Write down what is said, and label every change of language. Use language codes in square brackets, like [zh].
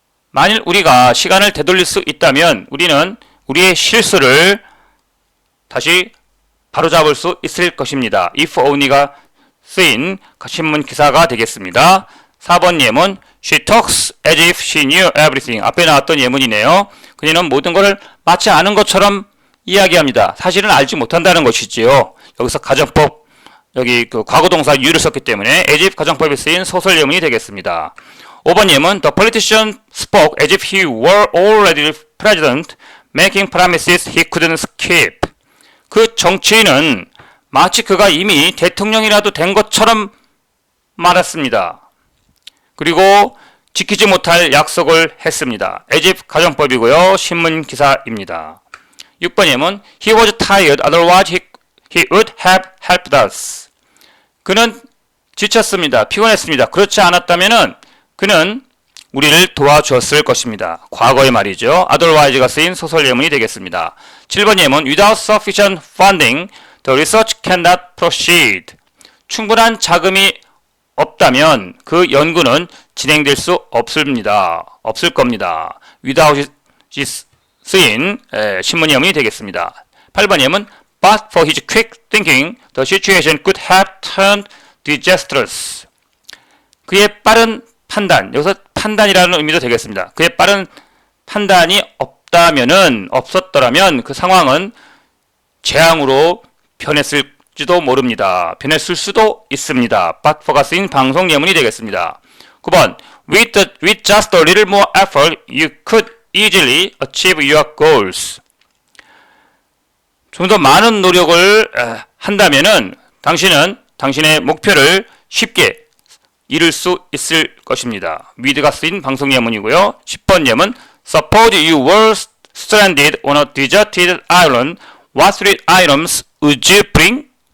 [ko] 만일 우리가 시간을 되돌릴 수 있다면 우리는 우리의 실수를 다시 바로잡을 수 있을 것입니다. If only가 쓰인 신문 기사가 되겠습니다. 4번 예문, [en] She talks as if she knew everything. [ko] 앞에 나왔던 예문이네요. 그녀는 모든 것을 마치 아는 것처럼 이야기합니다. 사실은 알지 못한다는 것이지요. 여기서 가정법, 여기 과거동사 you를 썼기 때문에 as if 가정법에 쓰인 소설 예문이 되겠습니다. 5번 예문, [en] The politician spoke as if he were already president, making promises he couldn't keep. [ko] 그 정치인은 마치 그가 이미 대통령이라도 된 것처럼 말했습니다. 그리고 지키지 못할 약속을 했습니다. as if 가정법이고요. 신문 기사입니다. 6번 예문, [en] He was tired, otherwise he would have helped us. [ko] 그는 지쳤습니다. 피곤했습니다. 그렇지 않았다면은 그는 우리를 도와주었을 것입니다. 과거의 말이죠. otherwise가 쓰인 소설 예문이 되겠습니다. 7번 예문, [en] Without sufficient funding, the research cannot proceed. [ko] 충분한 자금이 없다면 그 연구는 진행될 수 없을 겁니다. without이 쓰인 신문 예문이 되겠습니다. 8번 예문, [en] But for his quick thinking, the situation could have turned disastrous. [ko] 그의 빠른 판단, 여기서 판단이라는 의미도 되겠습니다. 그의 빠른 판단이 없었더라면 그 상황은 재앙으로 변했을지도 모릅니다. 변했을 수도 있습니다. But for가 쓰인 방송 예문이 되겠습니다. 9번, [en] With just a little more effort, you could easily achieve your goals. [ko] 좀 더 많은 노력을 한다면은 당신은 당신의 목표를 쉽게 이룰 수 있을 것입니다. with가 쓰인 방송 예문이고요. 10번 예문, [en] Suppose you were stranded on a deserted island, what three items would you bring?